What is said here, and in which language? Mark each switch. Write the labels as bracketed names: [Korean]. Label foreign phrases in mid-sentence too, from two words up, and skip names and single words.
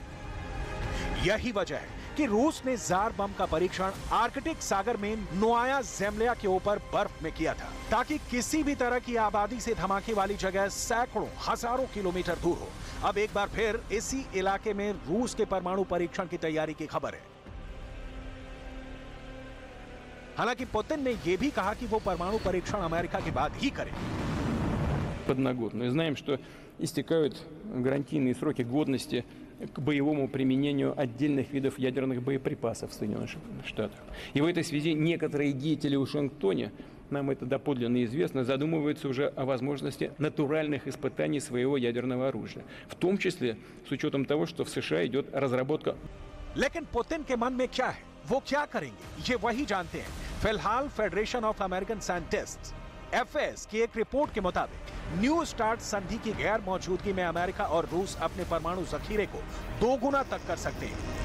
[Hindi] यही वजह है कि रूस ने जार बम का परीक्षण आर्कटिक सागर में नोवाया ज़ेम्ल्या के ऊपर बर्फ में किया था, ताकि किसी भी तरह की आबादी से धमाके वाली जगह सैकड़ों हजारों किलोमीटर दूर हो। अब एक बार फिर इसी इलाके में रूस के परमाणु परीक्षण की तैयारी की खबर है। हालांकि पुतिन ने यह भी कहा कि वो परमाणु परीक्षण अमेरिका के बाद ही करें। [Russian] Подноготную. Знаем, что истекают гарантийные сроки годности к боевому применению отдельных видов ядерных боеприпасов в Соединенных Штатах. И в этой связи некоторые деятели в Вашингтоне, нам это доподлинно известно, задумываются уже о возможности натуральных испытаний своего ядерного оружия. В том числе с учетом того, что в США идет разработка. [Hindi] लेकिन पुतिन के मन में क्या है, वो क्या करेंगे, ये वही जानते हैं। फिलहाल फेडरेशन ऑफ अमेरिकन साइंटिस्ट्स FAS की एक रिपोर्ट के मुताबिक न्यू स्टार्ट संधि की गैर मौजूदगी में अमेरिका और रूस अपने परमाणु जखीरे को 2 गुना तक कर सकते हैं।